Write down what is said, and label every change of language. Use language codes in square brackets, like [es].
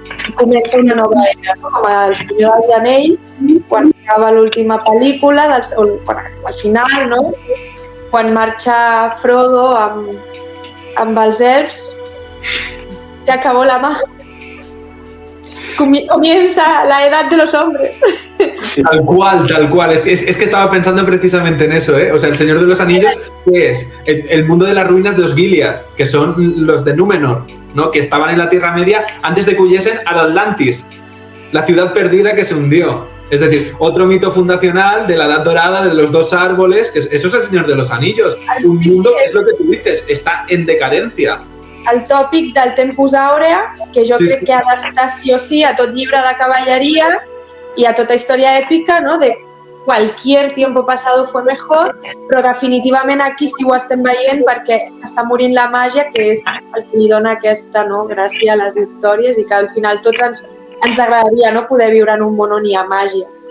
[ca] I comença una nova era, no?, com el Senyor dels Anells, quan acaba l'última pel·lícula, al final, no?, quan marxa Frodo amb els elfs, [es] se acabó la magia. Comienza la edad de los hombres. Tal cual. Es que estaba pensando precisamente en eso, ¿eh? O sea, el Señor de los Anillos, ¿qué es? El mundo de las ruinas de Osgiliath, que son los de Númenor, ¿no?, que estaban en la Tierra Media antes de que huyesen al Atlantis, la ciudad perdida que se hundió. Es decir, otro mito fundacional de la Edad Dorada, de los dos árboles, que eso es el Señor de los Anillos. Un mundo, es lo que tú dices, está en decadencia. [ca] El tòpic del Tempus Aurea, que jo crec que ha d'estar sí o sí a tot llibre de cavalleries i a tota història èpica, no?, [es] de cualquier tiempo pasado fue mejor, [ca] però definitivament aquí sí ho estem veient perquè està morint la màgia, que és el que li dona aquesta, no?, gràcia a les històries i que al final tots ens agradaria, no?, poder viure en un món on hi ha màgia.